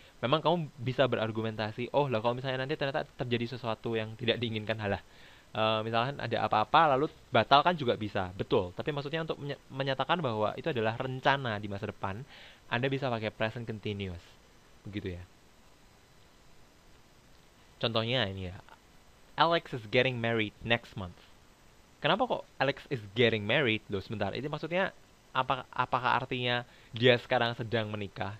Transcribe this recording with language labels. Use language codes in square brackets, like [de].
[id] Memang kamu bisa berargumentasi, oh lah kalau misalnya nanti ternyata terjadi sesuatu yang tidak diinginkan, halah. Misalkan ada apa-apa lalu batal kan juga bisa, betul. Tapi maksudnya untuk menyatakan bahwa itu adalah rencana di masa depan, Anda bisa pakai present continuous, begitu ya. [en] Contohnya ini ya, Alex is getting married next month. [id] Kenapa kok [en] Alex is getting married? [id] Loh sebentar, ini maksudnya apakah artinya dia sekarang sedang menikah?